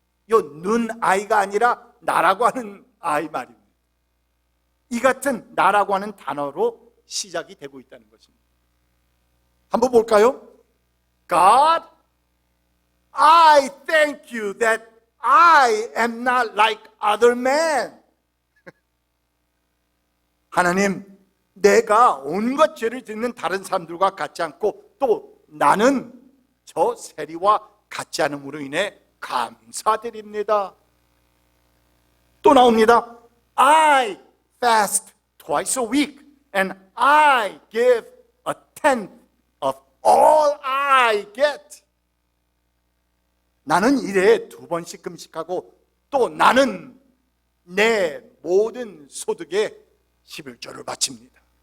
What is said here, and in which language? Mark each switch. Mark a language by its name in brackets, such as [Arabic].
[Korean] 요 눈 아이가 아니라 나라고 하는 I 말입니다. 이 같은 나라고 하는 단어로 시작이 되고 있다는 것입니다. 한번 볼까요? [English] God, I thank you that I am not like other men. [Korean] 하나님, 내가 온갖 죄를 짓는 다른 사람들과 같지 않고 또 나는 저 세리와 같지 않음으로 인해 감사드립니다. 또 나옵니다. [English] I fast twice a week and I give a tenth of all I get. [Korean] 나는 일에 2번씩 금식하고 또 나는 내 모든 소득에 11조를 바칩니다.